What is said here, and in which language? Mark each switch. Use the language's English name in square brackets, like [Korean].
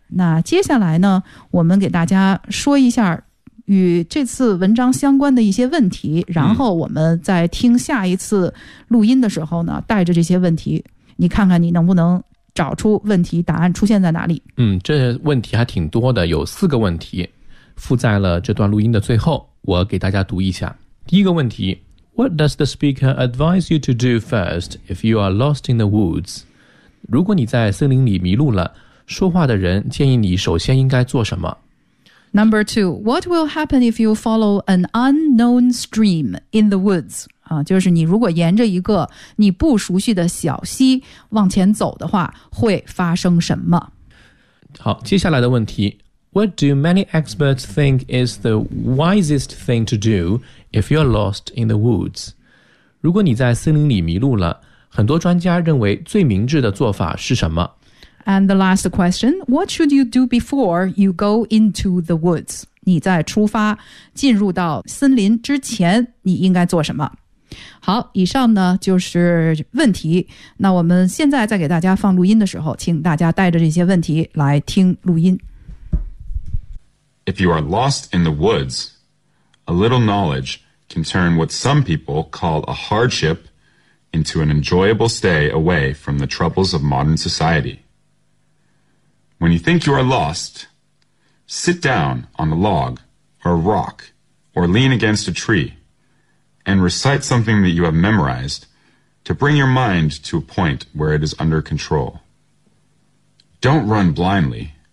[Chinese] 那接下来呢，我们给大家说一下与这次文章相关的一些问题，然后我们在听下一次录音的时候呢，带着这些问题，你看看你能不能找出问题答案出现在哪里。嗯，这问题还挺多的，有四个问题附在了这段录音的最后，我给大家读一下。第一个问题， [English] What does the speaker advise you to do first if you are lost in the woods? [Chinese] 如果你在森林里迷路了，说话的人建议你首先应该做什么？ [English] Number two, what will happen if you follow an unknown stream in the woods? [Chinese] 就是你如果沿着一个你不熟悉的小溪往前走的话，会发生什么？好，接下来的问题， [English] What do many experts think is the wisest thing to do if you're lost in the woods? [Chinese] 如果你在森林里迷路了，很多专家认为最明智的做法是什么？ [English] And the last question, what should you do before you go into the woods? [Chinese] 你在出发进入到森林之前你应该做什么？好，以上呢就是问题。那我们现在在给大家放录音的时候，请大家带着这些问题来听录音。 [English] If you are lost in the woods, a little knowledge can turn what some people call a hardship into an enjoyable stay away from the troubles of modern society. When you think you are lost, sit down on a log or a rock or lean against a tree and recite something that you have memorized to bring your mind to a point where it is under control. Don't run blindly.